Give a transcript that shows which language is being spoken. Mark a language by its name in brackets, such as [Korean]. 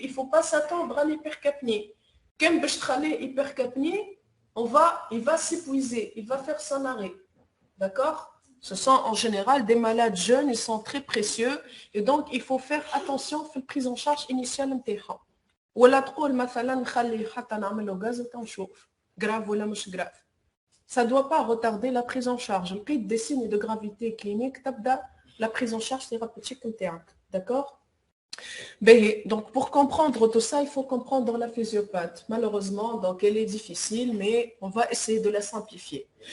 [French] Il ne faut pas s'attendre à l'hypercapnie. Quand l'hypercapnie, il va s'épuiser, il va faire son arrêt. D'accord? Ce sont en général des malades jeunes, ils sont très précieux et donc il faut faire attention à la prise en charge initiale. [Arabic] ولا تقول مثلا نخلي حتى نعمل له غاز وتنشوف [French] grave [Arabic] ولا مش grave. [French] Ça ne doit pas retarder la prise en charge. Le des signes de gravité clinique, [Arabic] تبدا [French] la prise en charge thérapeutique [Arabic] نتاعك. [French] D'accord? Donc pour comprendre tout ça, il faut comprendre la physiopathe. Malheureusement, donc elle est difficile, mais on va essayer de la simplifier.